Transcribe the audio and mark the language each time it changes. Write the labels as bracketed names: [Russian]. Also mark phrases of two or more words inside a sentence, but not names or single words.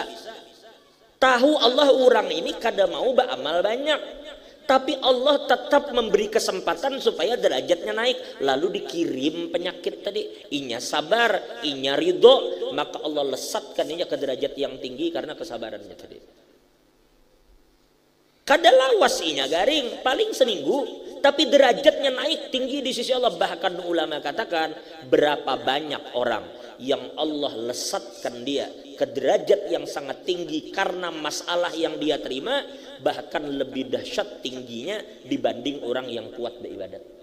[Indonesian] Tahu Allah orang ini kada mau beramal banyak, tapi Allah tetap memberi kesempatan supaya derajatnya naik. Lalu dikirim penyakit tadi, inya sabar, inya ridho, maka Allah lesatkan inya ke derajat yang tinggi karena kesabarannya tadi. [Banjar] Kada lawas inya garing, [Indonesian] paling seminggu, tapi derajatnya naik tinggi di sisi Allah. Bahkan ulama katakan, berapa banyak orang yang Allah lesatkan dia ke derajat yang sangat tinggi karena masalah yang dia terima, bahkan lebih dahsyat tingginya dibanding orang yang kuat beribadat.